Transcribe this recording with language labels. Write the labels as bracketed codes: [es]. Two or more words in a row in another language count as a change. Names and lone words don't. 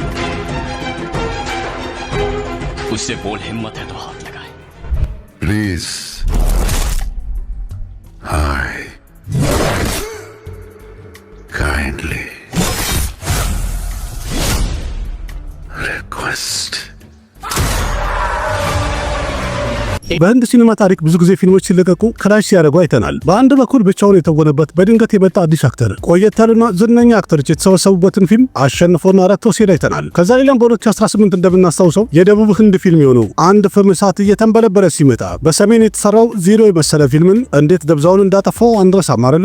[hi] उससे बोल हिम्मत है तो हाथ लगाए। [en] please hi kindly request. [am] በህንድ ሲኒማ ታሪክ ብዙ ጊዜ ፊልሞች ሲለቀቁ ክራሽ ሲያደርጉ አይተናል። በአንድ በኩል ብቻውን የተወነበት በድንገት የመጣ አዲስ አክተር ቆየት ያሉና ዝነኛ አክተሮች የተሰበሰቡበትን ፊልም አሸንፎና ረክቶ ሲሄድ አይተናል። ከዛ ሌላም በ2018 እንደምናስታውሰው የደቡብ ህንድ ፊልም የሆነው አንድ ፍም እሳት እየተንበለበለ ሲመጣ በሰሜን የተሰራው ዜሮ የመሰለ ፊልምን እንዴት ደብዛውን እንዳጠፋው አንረሳም አይደለ?